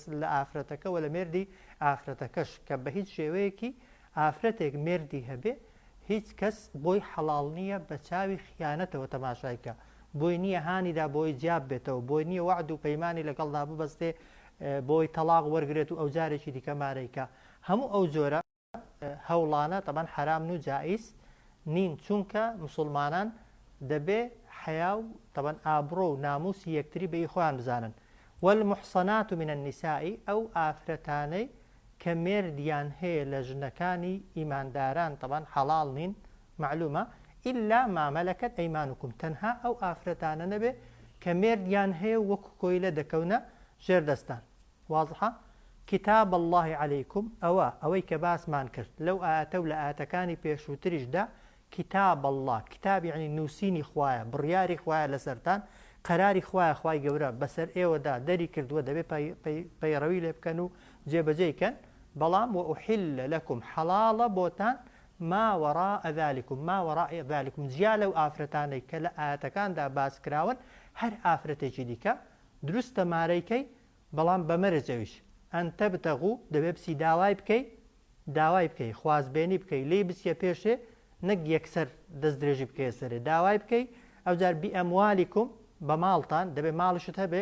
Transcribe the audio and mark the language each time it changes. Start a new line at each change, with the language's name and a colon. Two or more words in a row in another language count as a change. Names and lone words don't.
Central Kurdish: لە ئافرەتەکە و لە مێردی ئافرەتەکەش کە بە هیچ شێوەیەکی ئافرەتێک مێردی هەبێ هیچ کەس بۆی حەڵاڵ نییە بە چاوی خیانەتەوە تەماشایکە بۆی نییە هانیدا بۆی جیاب بێتەوە بۆی نییە وعد و پەیمانی لەگەڵدا ببەستێ بۆی تەلاق وەرگێت و ئەو جارێکی دیکە مارەیکە هەموو ئەو جۆرە هەوڵانە تەبەن حرام و جائیز نین چونکە مسلمانان دەبێ حیا و طبعا ئابڕۆ و ناموسی یەکتری بە خۆیان بزانن
Arabic: والمحصنات من النساء
Central Kurdish: ئەو ئافرەتانەی کە مێردیان هەیە لە ژنەکانی ئیمانداران طبعا حەڵاڵ نین معلومە
Arabic: ئیلا ما مەلەکەت ئەیمانوکم
Central Kurdish: تەنها ئەو ئافرەتانە نەبێ کە مێردیان هەیە وەکو کۆیلە دەکەونە ژێردەستان واضحە
Arabic: کتاب الله عليكم
Central Kurdish: ئەوەی کە باسمان کرد لەو ئاەتە و لە ئاەتەکانی پێشووتریشدا
Arabic: کتاب الله
Central Kurdish: کتاب یعنی نووسینی خوایە بڕیاری خوایە لەسەرتان قەراری خوایە خوای گەورە بەسەر ئێوەدا دەری کردووە دەبێت پەیڕەوی لێ بکەن و جێبەجێکەن بەڵام
Arabic: وأحل لكم
Central Kurdish: حەڵاڵە بۆتان
Arabic: ما وراء
Central Kurdish: ذلكم جیا لەو ئافرەتانەی کە لە ئاەتەکاندا باسکراون هەر ئافرەتێکی دیکە دروستە مارەیکەی بەڵام بەمەرجەویش
Arabic: ئەن تەبتەغوو
Central Kurdish: دەبێت بسی داوای بکەی خوازبێنی بکەی لێ بچیە پێشێ نەک یەکسەر دەست درێژی بکەیە سەرێ داوای بکەی ئەوجار
Arabic: بی ئەموالیکم
Central Kurdish: بە ماڵتان دەبێت ماڵشت هەبێ